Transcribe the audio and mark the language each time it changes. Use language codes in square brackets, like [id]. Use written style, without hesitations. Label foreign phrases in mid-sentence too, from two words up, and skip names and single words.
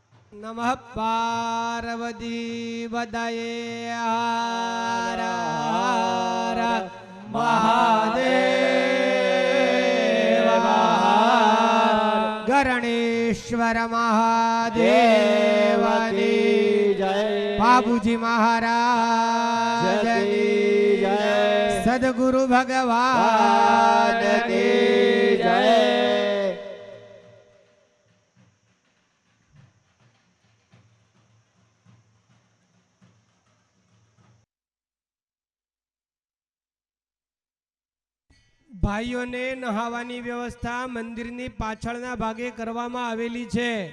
[hi] नमः पार्वती बदये हर हर महादेव गणेश्वर महादेव की जय बाबूजी महाराज की जय सदगुरु भगवान की जय [gu] ભાઈઓને નહાવાની વ્યવસ્થા મંદિરની પાછળના ભાગે કરવામાં આવેલી છે.